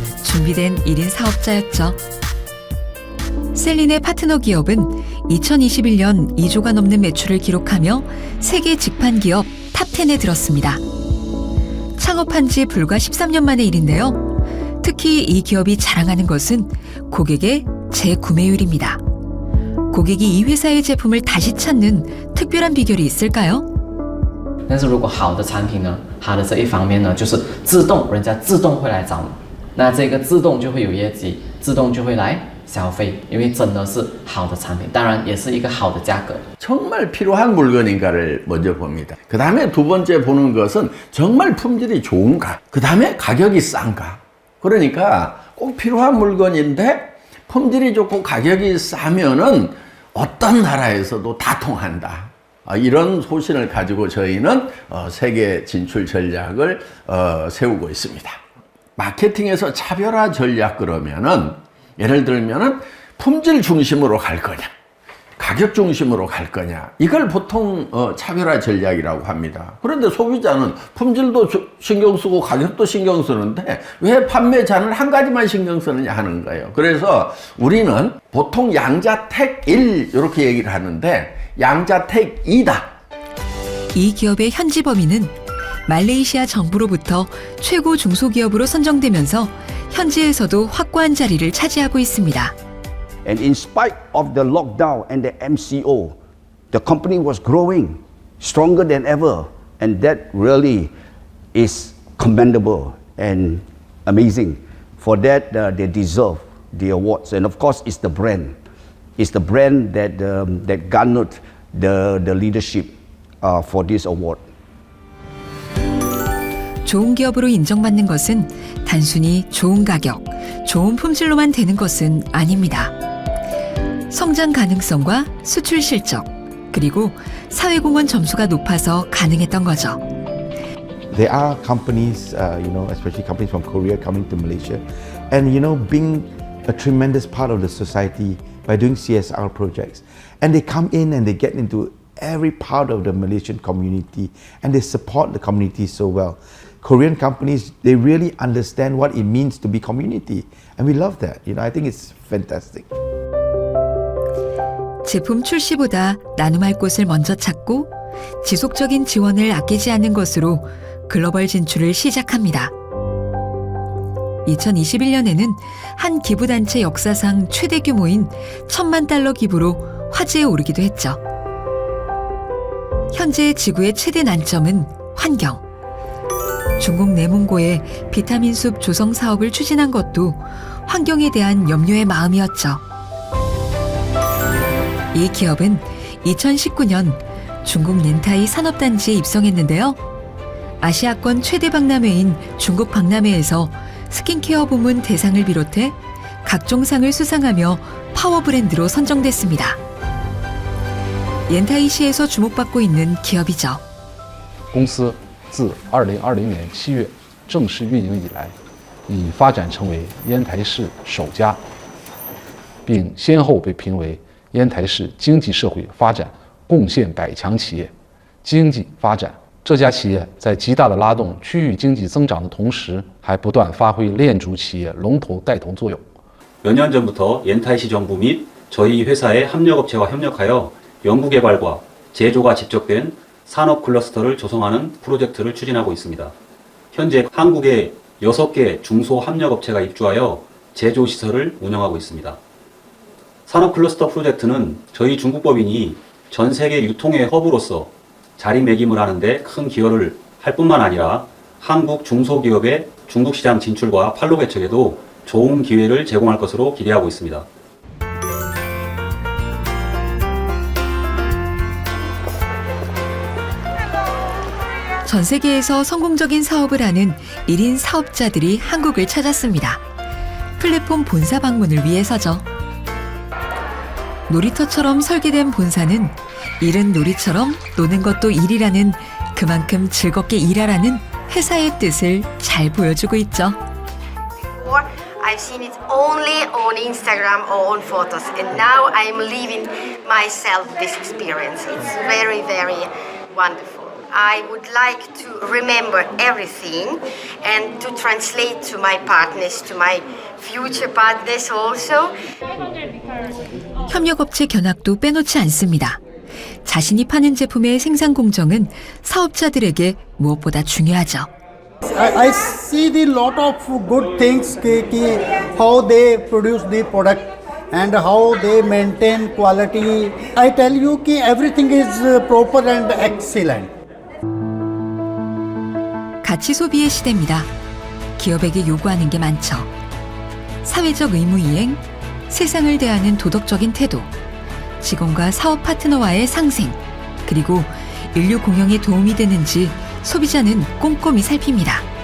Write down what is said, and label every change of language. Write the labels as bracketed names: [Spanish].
[Korean] 준비된 1인 사업자였죠. 셀린의 파트너 기업은 2021년 2조가 넘는 매출을 기록하며 세계 직판 기업 탑10에 들었습니다. 창업한 지 불과 13년 만의 일인데요. 특히 이 기업이 자랑하는 것은 고객의 재구매율입니다. 고객이 이 회사의 제품을 다시 찾는 특별한 비결이 있을까요? [Chinese] 但是如果好的产品呢，它的这一方面呢，就是自动人家自动会来找你，那这个自动就会有业绩，自动就会来消费，因为真的是好的产品，当然也是一个好的价格。 [Korean] 정말 필요한 물건인가를 먼저 봅니다. 그 다음에 두 번째 보는 것은 정말 품질이 좋은가, 그 다음에 가격이 싼가. 그러니까 꼭 필요한 물건인데 품질이 좋고 가격이 싸면은 어떤 나라에서도 다 통한다. 이런 소신을 가지고 저희는 세계 진출 전략을 세우고 있습니다. 마케팅에서 차별화 전략 그러면은 예를 들면은 품질 중심으로 갈 거냐, 가격 중심으로 갈 거냐, 이걸 보통 차별화 전략이라고 합니다. 그런데 소비자는 품질도 신경 쓰고 가격도 신경 쓰는데 왜 판매자는 한 가지만 신경 쓰느냐 하는 거예요. 그래서 우리는 보통 양자택 1 이렇게 얘기를 하는데 양자택 2다. 이 기업의 현지 범위는 말레이시아 정부로부터 최고 중소기업으로 선정되면서 현지에서도 확고한 자리를 차지하고 있습니다. [English] And in spite of the lockdown and the MCO, the company was growing stronger than ever. And that really is commendable and amazing. For that, they deserve the awards. And of course, it's the brand. It's the brand that, that garnered the leadership for this award. [Korean] 좋은 기업으로 인정받는 것은 단순히 좋은 가격, 좋은 품질로만 되는 것은 아닙니다. 성장 가능성과 수출 실적, 그리고 사회공헌 점수가 높아서 가능했던 거죠. [English] There are companies, especially companies from Korea coming to Malaysia, and being a tremendous part of the society by doing CSR projects. And they come in and they get into every part of the Malaysian community, and they support the community so well. Korean companies, they really understand what it means to be community, and we love that. I think it's fantastic. [Korean] 제품 출시보다 나눔할 곳을 먼저 찾고 지속적인 지원을 아끼지 않는 것으로 글로벌 진출을 시작합니다. 2021년에는 한 기부단체 역사상 최대 규모인 $10,000,000 기부로 화제에 오르기도 했죠. 현재 지구의 최대 난점은 환경. 중국 내몽고의 비타민 숲 조성 사업을 추진한 것도 환경에 대한 염려의 마음이었죠. 이 기업은 2019년 중국 넨타이 산업단지에 입성했는데요. 아시아권 최대 박람회인 중국 박람회에서 스킨케어 부문 대상을 비롯해 각종 상을 수상하며 파워 브랜드로 선정됐습니다. 옌타이시에서 주목받고 있는 기업이죠. [Chinese] 公司自2020年7月正式运营以来，已发展成为烟台市首家，并先后被评为烟台市经济社会发展贡献100强企业。经济发展，这家企业在极大地拉动区域经济增长的同时，还不断发挥链主企业龙头带头作用。 [Korean] 몇 년 전부터 옌타이시 정부 및 저희 회사의 협력업체와 협력하여 연구개발과 제조가 집적된 산업 클러스터를 조성하는 프로젝트를 추진하고 있습니다. 현재 한국에 6개 중소협력업체가 입주하여 제조시설을 운영하고 있습니다. 산업 클러스터 프로젝트는 저희 중국법인이 전 세계 유통의 허브로서 자리매김을 하는데 큰 기여를 할 뿐만 아니라 한국 중소기업의 중국 시장 진출과 판로 개척에도 좋은 기회를 제공할 것으로 기대하고 있습니다. 전 세계에서 성공적인 사업을 하는 1인 사업자들이 한국을 찾았습니다. 플랫폼 본사 방문을 위해서죠. 놀이터처럼 설계된 본사는 일은 놀이처럼 노는 것도 일이라는 그만큼 즐겁게 일하라는 회사의 뜻을 잘 보여주고 있죠. [English] I've seen it only on Instagram or on photos, and now I'm living myself this experience. It's very, very wonderful. I would like to remember everything and to translate to my partners, to my future partners also. [Korean] 협력업체 견학도 빼놓지 않습니다. 자신이 파는 제품의 생산 공정은 사업자들에게 무엇보다 중요하죠. [English] I see the lot of good things how they produce the product and how they maintain quality. I tell you everything is proper and excellent. [Korean] 가치 소비의 시대입니다. 기업에게 요구하는 게 많죠. 사회적 의무 이행, 세상을 대하는 도덕적인 태도, 직원과 사업 파트너와의 상생, 그리고 인류 공영에 도움이 되는지 소비자는 꼼꼼히 살핍니다.